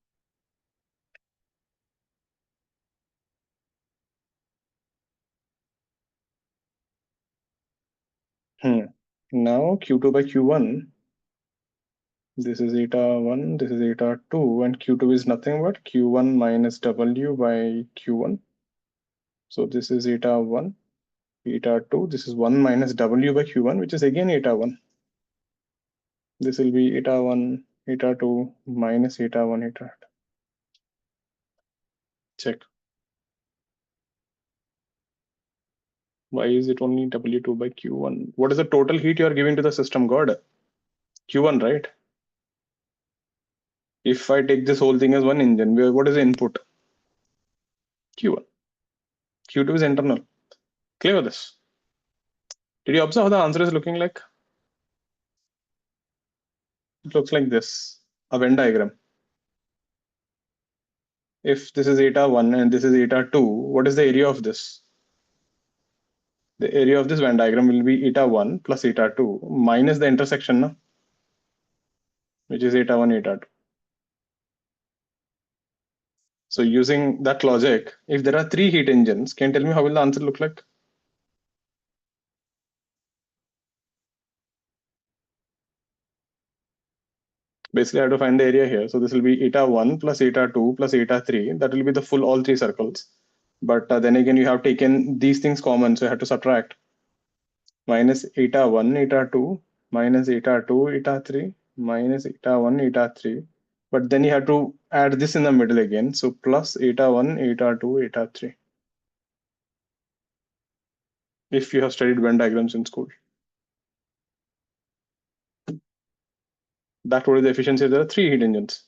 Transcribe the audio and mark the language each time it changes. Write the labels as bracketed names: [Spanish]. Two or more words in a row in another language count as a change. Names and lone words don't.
[English] Now Q2 by Q1, this is eta 1, this is eta 2, and Q2 is nothing but Q1 minus W by Q1. So this is eta 1, eta 2, this is 1 minus W by Q1, which is again eta 1. This will be eta 1, eta 2, minus eta 1, eta 2. Check. Why is it only W2 by Q1? What is the total heat you are giving to the system, God? Q1, right? If I take this whole thing as one engine, what is the input? Q1. Q2 is internal. Clear with this? Did you observe how the answer is looking like? It looks like this, a Venn diagram. If this is eta 1 and this is eta 2, what is the area of this? The area of this Venn diagram will be eta 1 plus eta 2 minus the intersection, no? Which is eta 1, eta 2. So using that logic, if there are 3 heat engines, can you tell me how will the answer look like? Basically, I have to find the area here. So this will be eta 1 plus eta 2 plus eta 3. That will be the full all 3 circles. But then again, you have taken these things common, so you have to subtract. Minus eta 1, eta 2, minus eta 2, eta 3, minus eta 1, eta 3. But then you have to add this in the middle again. So plus eta 1, eta 2, eta 3. If you have studied Venn diagrams in school. That would be the efficiency if there are 3 heat engines.